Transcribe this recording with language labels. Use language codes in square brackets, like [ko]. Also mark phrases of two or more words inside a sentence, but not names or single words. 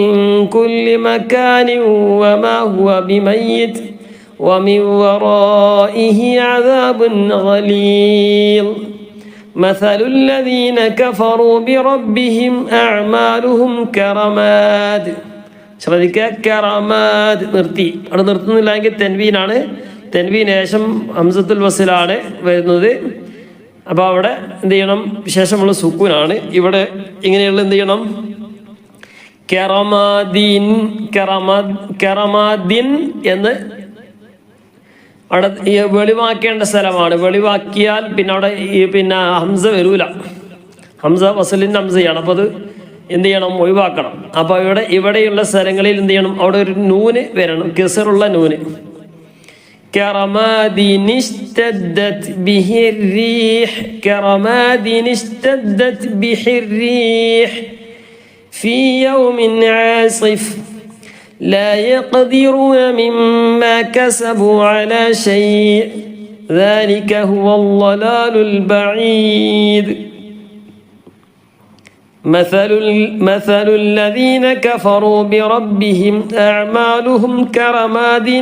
[ar] كل مكان وما هو بميت ومن ورائه عذاب غليظ مثل الذين كفروا بربهم أعمالهم كرماد [ml] ശ്രദ്ധിക്കുക കറമാദ് നിർത്തി അവിടെ നിർത്തുന്നില്ലെങ്കിൽ തെൻവീനാണ് തെൻവീൻ ശേഷം ഹംസത്തുൽ വസിലാണ് വരുന്നത് അപ്പോൾ അവിടെ എന്ത് ചെയ്യണം ശേഷമുള്ള സുക്കൂനാണ് ഇവിടെ ഇങ്ങനെയുള്ള എന്ത് ചെയ്യണം കറമാദിൻ എന്ന് അവിടെ വെളിവാക്കേണ്ട സ്ഥലമാണ് വെളിവാക്കിയാൽ പിന്നെ അവിടെ പിന്നെ ഹംസ വരൂല ഹംസ വസലിൻ്റെ ഹംസയാണ് അപ്പോൾ അത് എന്ത് ചെയ്യണം ഒഴിവാക്കണം അപ്പോൾ ഇവിടെയുള്ള സ്ഥലങ്ങളിൽ എന്ത് ചെയ്യണം അവിടെ ഒരു നൂന് വരണം കെസറുള്ള നൂന് [ar] كرماد اشتدت به الريح في يوم عاصف لا يقدرون مما كسبوا على شيء ذلك هو الضلال البعيد مثل الذين كفروا بربهم أعمالهم كرماد